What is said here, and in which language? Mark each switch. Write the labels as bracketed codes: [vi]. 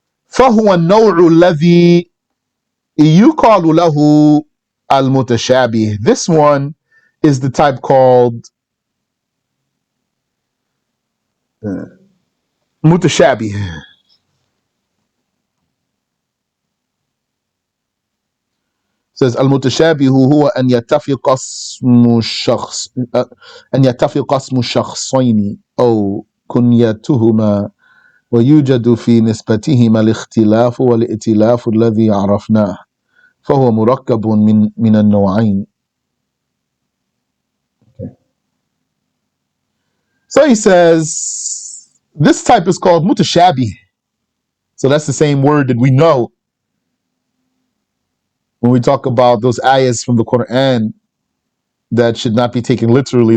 [ar] فَهُوَ النَّوْعُ الَّذِي يُقَالُ لَهُ الْمُتَشَابِهِ. [en] This one is the type called mutashabih. Says [ar] المتشابه هو أن يتفق اسم الشخص أن يتفق اسم الشخصين أو كنيتهما ويوجد في نسبتهما الاختلاف والائتلاف الذي عرفناه فهو مركب من النوعين. [en] So he says this type is called mutashabih. So that's the same word that we know when we talk about those ayahs from the Quran that should not be taken literally.